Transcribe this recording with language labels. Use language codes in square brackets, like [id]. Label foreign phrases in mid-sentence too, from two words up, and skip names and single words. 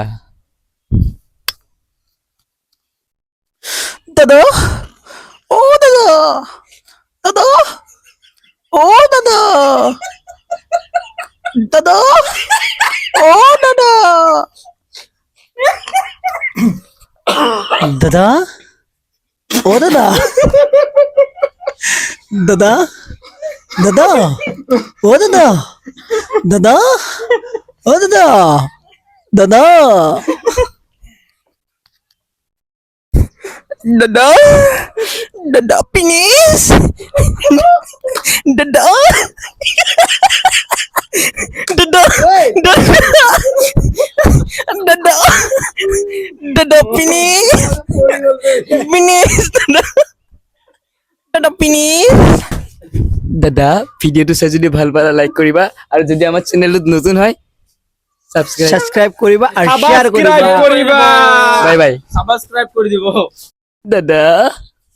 [as] দাদা অ দাদা দাদা অ দাদা দাদা অ দাদা দাদা ও দাদা দাদা দাদা ও দাদা দাদা ও দাদা দাদা দাদা দাদা প্লিজ দাদা দাদা দাদা দাদা প্লিজ প্লিজ দাদা প্লিজ দাদা ভিডিওটো চাই যদি ভাল পালা লাইক কৰিবা আৰু যদি আমাৰ চেনেলটো নতুন হয় সাবস্ক্রাইব কৰিবা আৰু শেয়াৰ কৰিবা সাবস্ক্রাইব করিবা [en] bye bye [bn] সাবস্ক্রাইব করে দিব দাদা